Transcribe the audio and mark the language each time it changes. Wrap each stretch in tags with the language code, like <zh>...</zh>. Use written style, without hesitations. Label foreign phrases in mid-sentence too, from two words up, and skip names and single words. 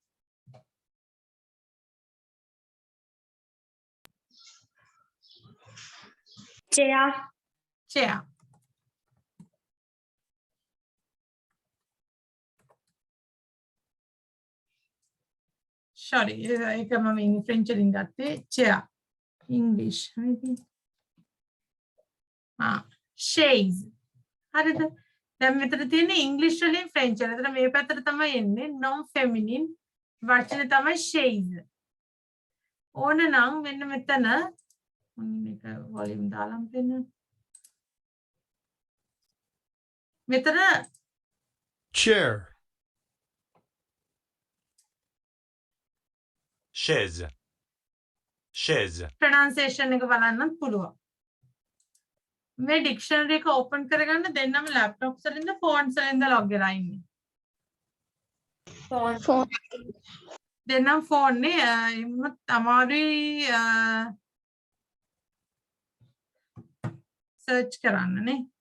<en>chair sorry</en> <si>ඒක මම French වලින් ගත්තේ</si> <en>chair English shades</en> <si>හරිද දැන් මෙතන තියෙන්නේ English වලින් French වල. එතන මේ පැත්තට තමයි එන්නේ</si> <en>non feminine</en> <si>වචනේ තමයි shades. ඕන නම් මෙන්න මෙතන මේක වොලියුම් දාලා දෙන්න. මෙතන</si> <fr>chair chaise chaise</fr> <si>pronunciation එක බලන්නත් පුළුවන්. මේ dictionary එක open කරගන්න දෙන්නම laptops වලින්ද phones වලින්ද log වෙලා ඉන්නේ. ෆෝන්. දෙන්නම් phone නේ එමුත් අමාරුයි search කරන්න නේ.</si>